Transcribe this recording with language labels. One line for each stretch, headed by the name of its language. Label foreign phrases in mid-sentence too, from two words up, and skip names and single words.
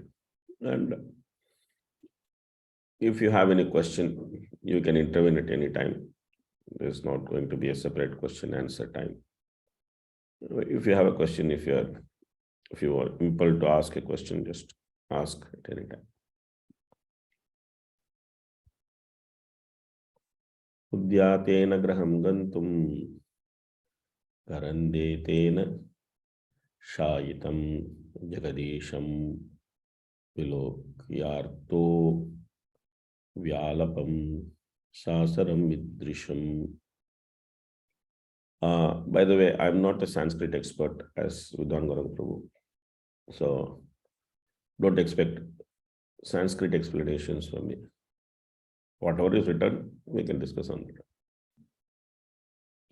English: And if you have any question, you can intervene at any time. There's not going to be a separate question answer time. If you have a question, if you are impelled to ask a question, just ask at any time.
Sanskrit: Udyatena graham gantum karandetena shayitam jagadesham vilokyarto vyalapam sasaram vidrisham.
English: By the way, I'm not a Sanskrit expert as Vidvan Gauranga Prabhu. So don't expect Sanskrit explanations from me. Whatever is written, we can discuss on it.